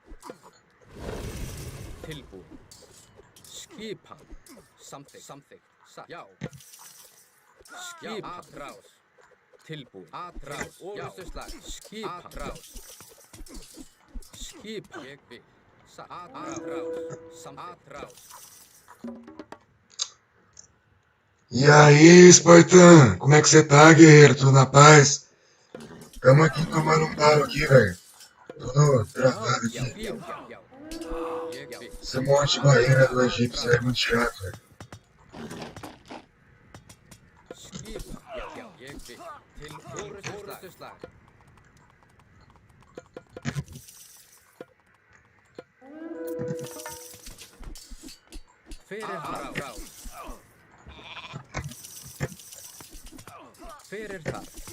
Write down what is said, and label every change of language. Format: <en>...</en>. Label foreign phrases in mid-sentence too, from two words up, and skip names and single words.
<is>Tilbúin. Skipan. Samþykkt. Satt. Já. Skipan. Atrás. Tilbúin. Atrás. Orrustuslag. Skipan. Atrás. Skipan. Ég vil. Satt. Atrás. Atrás.</is> <pt>E aí, Espartan? Como é que você tá, guerreiro? Tudo na paz? Tamo aqui tomando um talo aqui, velho. Tudo travado aqui. Esse monte de barreira do egípcio é muito chato, velho.</pt> <is>Til orustuslag. Fyrir frá. Fyrir þar.</is>